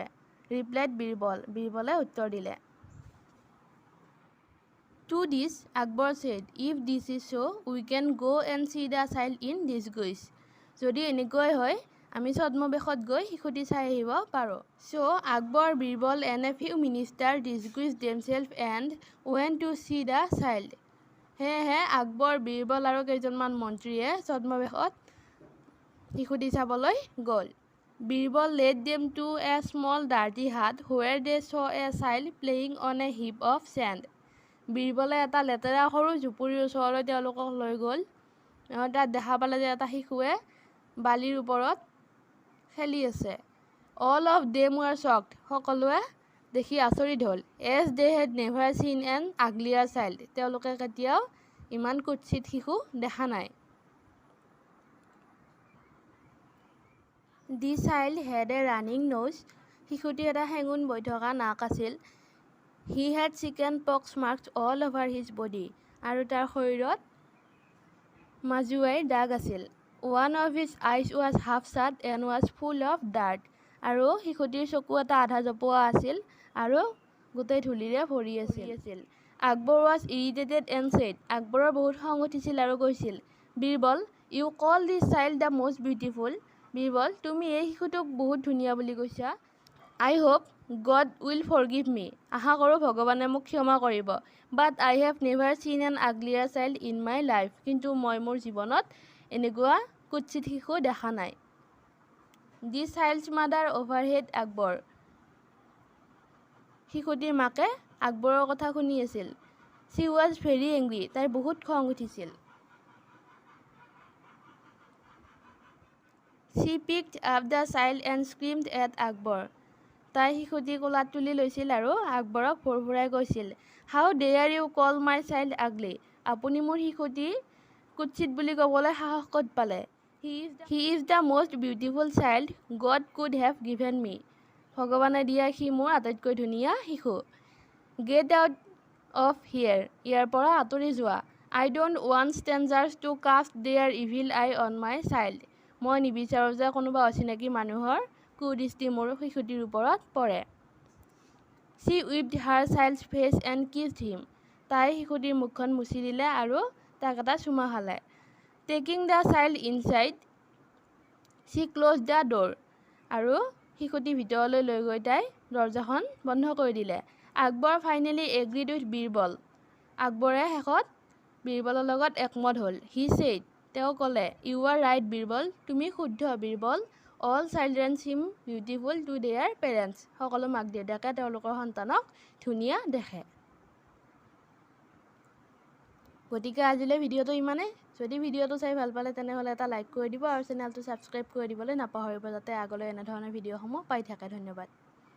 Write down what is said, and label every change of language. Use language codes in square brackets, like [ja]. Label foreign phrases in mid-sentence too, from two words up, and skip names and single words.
[en] Replied Birbal. [as] বীৰবলে উত্তৰ দিলে। [en] To this, Akbar said, If this is so, we can go and see the child in disguise. [as] যদি এনেকৈ হয় আমি ছদ্মবেশত গৈ শিশুটি চাই আহিব পাৰোঁ। [en] So Akbar, Birbal and a few ministers disguised themselves and went to see the child. [as] সেয়েহে আকবৰ বীৰবল আৰু কেইজনমান মন্ত্ৰীয়ে ছদ্মবেশত শিশুটি চাবলৈ গ'ল বীৰবল [en] led them to a small dirty hut where they saw a child playing on a heap of sand [as] বীৰবলে এটা লেতেৰা সৰু জুপুৰিৰ ওচৰলৈ তেওঁলোকক লৈ গ'ল তাত দেখা পালে যে এটা শিশুৱে বালিৰ ওপৰত খেলি আছে [en] all of them were shocked [as] সকলোৱে দেখি আচৰিত হ'ল [en] as they had never seen an uglier child [as] তেওঁলোকে কেতিয়াও ইমান কুৎসিত শিশু দেখা নাই [en] The child had a running nose [as] শিশুটি এটা হেঙুন বৈ থকা নাক আছিল [en] He had chicken pox marks all over his body [as] আৰু তাৰ শৰীৰত মাজুৱাইৰ দাগ আছিল [en] One of his eyes was half shut and was full of dirt [as] আৰু শিশুটিৰ চকু এটা আধা জপোৱা আছিল আৰু গোটেই ধূলিৰে ভৰি আছিল আকবৰ [en] was irritated and [as] said আকবৰৰ বহুত খং উঠিছিল আৰু কৈছিল বীৰবল [en] you call this child the most beautiful [as] বীৰবল তুমি এই শিশুটোক বহুত ধুনীয়া বুলি কৈছা [en] I hope God will forgive me [as] আশা কৰোঁ ভগৱানে মোক ক্ষমা কৰিব [en] but I have never seen an uglier child in my life [as] কিন্তু মই মোৰ জীৱনত এনেকুৱা কুৎসিত শিশু দেখা নাই [en] The child's mother overheard [as] আকবৰ শিশুটিৰ মাকে আকবৰৰ কথা শুনি আছিল [en] She was very angry [as] তাইৰ বহুত খং উঠিছিল [en] She picked up the child and screamed at আকবৰ [as] তাই শিশুটি কোলাত তুলি লৈছিল আৰু আকবৰক ভৰভৰাই কৈছিল [en] How dare you call my child ugly [as] আপুনি মোৰ শিশুটি কুৎসিত বুলি ক'বলৈ সাহস ক'ত পালে [en] He is the most beautiful child God could have given me [as] ভগৱানে দিয়া সি মোৰ আটাইতকৈ ধুনীয়া শিশু [en] Get out of here [as] ইয়াৰ পৰা আঁতৰি যোৱা [en] I don't want strangers to cast their evil eye on my child [as] মই নিবিচাৰোঁ যে কোনোবা অচিনাকি মানুহৰ কুদৃষ্টি মোৰ শিশুটিৰ ওপৰত পৰে [en] She wiped her child's face and kissed him [as] তাই শিশুটিৰ মুখখন মুচি দিলে আৰু তাক এটা চুমা খালে [en] Taking the child inside she closed the door [as] আৰু শিশুটি ভিতৰলৈ লৈ গৈ তাই দৰজাখন বন্ধ কৰি দিলে আকবৰ [en] finally agreed with [as] বীৰবল আকবৰে শেষত বীৰবলৰ লগত একমত হ'ল [en] He said [as] তেওঁ ক'লে [en] You are right [as] বীৰবল তুমি শুদ্ধ বীৰবল [en] All children seem beautiful to their parents [as] সকলো মাক দেউতাকে তেওঁলোকৰ সন্তানক ধুনীয়া দেখে গতিকে আজিলৈ ভিডিঅ'টো ইমানেই যদি ভিডিঅ'টো চাই ভাল পালে তেনেহ'লে এটা লাইক কৰি দিব আৰু চেনেলটো ছাবস্ক্ৰাইব কৰি দিবলৈ নাপাহৰিব যাতে আগলৈ এনেধৰণৰ ভিডিঅ'সমূহ পাই থাকে ধন্যবাদ